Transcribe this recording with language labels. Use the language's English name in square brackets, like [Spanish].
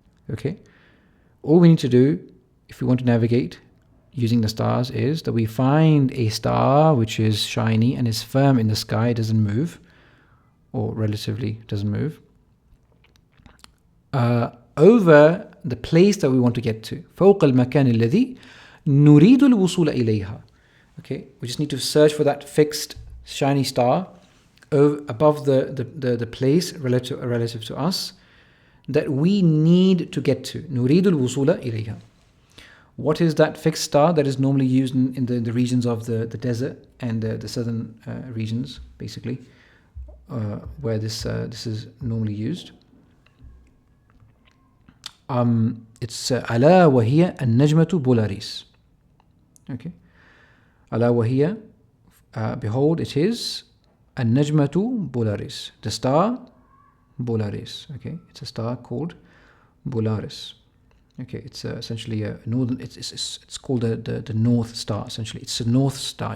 [English] Okay, all we need to do if we want to navigate using the stars is that we find a star which is shiny and is firm in the sky, it doesn't move, or relatively doesn't move, over the place that we want to get to. [Arabic] فوق المكان الذي نريد الوصول إليها. [English] Okay, we just need to search for that fixed shiny star above the place relative to us that we need to get to. [Arabic] نريد الوصول إليها. [English] What is that fixed star that is normally used in the regions of the desert and the southern regions, basically, where this is normally used? [Arabic] It's ألا وهي النجمة بولاريس. [English] Okay, [Arabic] ألا وهي, [English] behold, it is [Arabic] النجمة بولاريس, [English] the star Polaris. Okay, it's a star called Polaris. Okay, it's essentially a northern. It's called the North Star. Essentially, it's a North Star.